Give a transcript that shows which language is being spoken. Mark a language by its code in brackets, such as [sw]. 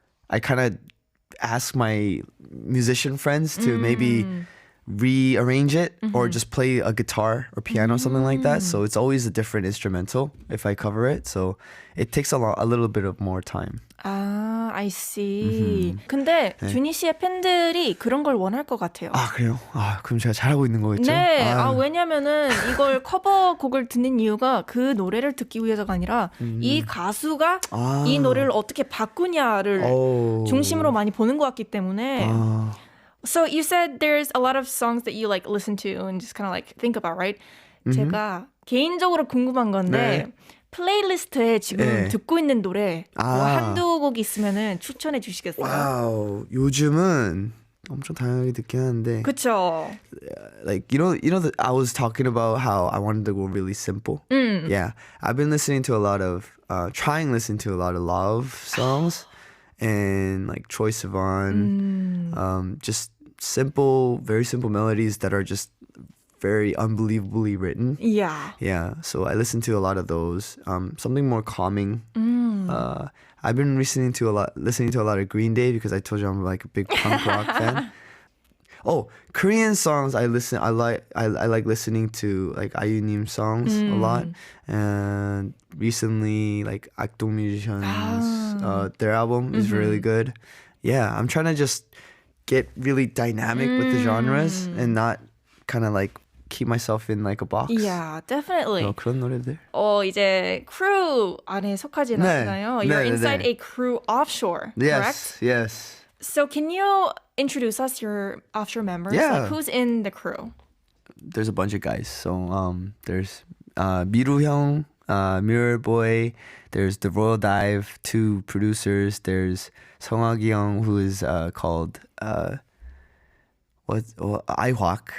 [en] I kind of ask my musician friends to maybe rearrange it or just play a guitar or piano or something like that. So it's always a different instrumental if I cover it. So it takes a little bit of more time. 아, I see. [ko] 근데 준희 씨의 팬들이 그런 걸 원할 것 같아요. 아, 그래요? 아, 그럼 제가 잘하고 있는 거겠죠? 네. 왜냐면은 이걸 커버곡을 듣는 이유가 그 노래를 듣기 위해서가 아니라 이 가수가 이 노래를 어떻게 바꾸냐를 중심으로 많이 보는 것 같기 때문에 [en] So you said there's a lot of songs that you like listen to and just kind of like think about, right? [ko] 제가 개인적으로 궁금한 건데 플레이리스트에 지금 듣고 있는 노래 뭐 한두 곡 있으면은 추천해 주시겠어요? 와우, 요즘은 엄청 다양하게 듣긴 하는데. 그렇죠. [en] Like you know that I was talking about how I wanted to go really simple. Yeah, I've been listening to a lot of listen to a lot of love songs and like Troye Sivan, just very simple melodies that are just very unbelievably written. Yeah. Yeah. So I listen to a lot of those. Something more calming. I've been listening to a lot of Green Day because I told you I'm like a big punk rock fan. Oh, Korean songs I like listening to like IU-님 songs a lot. And recently like Akdong Musicians, their album is really good. Yeah, I'm trying to just get really dynamic with the genres and not kind of like keep myself in like a box. Yeah, definitely. [ko] 그런 노래들. 이제 crew 안에 속하진 않나요? [en] You're inside a crew offshore, correct? Yes. So can you introduce us your offshore members? Yeah. Like who's in the crew? There's a bunch of guys. So there's 미루 형, Mirror Boy. There's the Royal Dive, 2 producers. There's 성학이 형, who is called Ihwak.